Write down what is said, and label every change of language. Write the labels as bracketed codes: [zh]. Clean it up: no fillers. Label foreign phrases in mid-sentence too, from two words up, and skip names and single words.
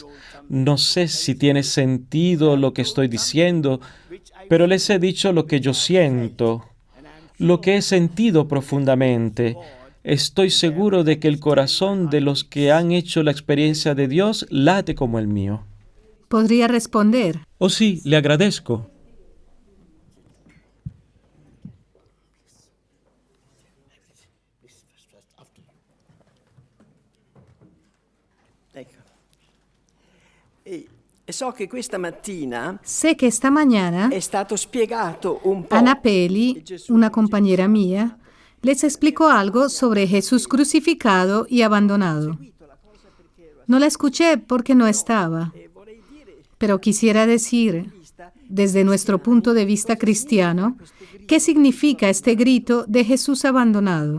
[es] No sé si tiene sentido lo que estoy diciendo, pero les he dicho lo que yo siento, lo que he sentido profundamente. Estoy seguro de que el corazón de los que han hecho la experiencia de Dios late como el mío. ¿Podría responder? Oh sí, le agradezco. [it] So che questa mattina [es] Sé que esta mañana [it] è stato spiegato un po'. [es] Ana Peli, una compañera mía, les explicó algo sobre Jesús crucificado y abandonado. No la escuché porque no estaba, pero quisiera decir, desde nuestro punto de vista cristiano, ¿qué significa este grito de Jesús abandonado?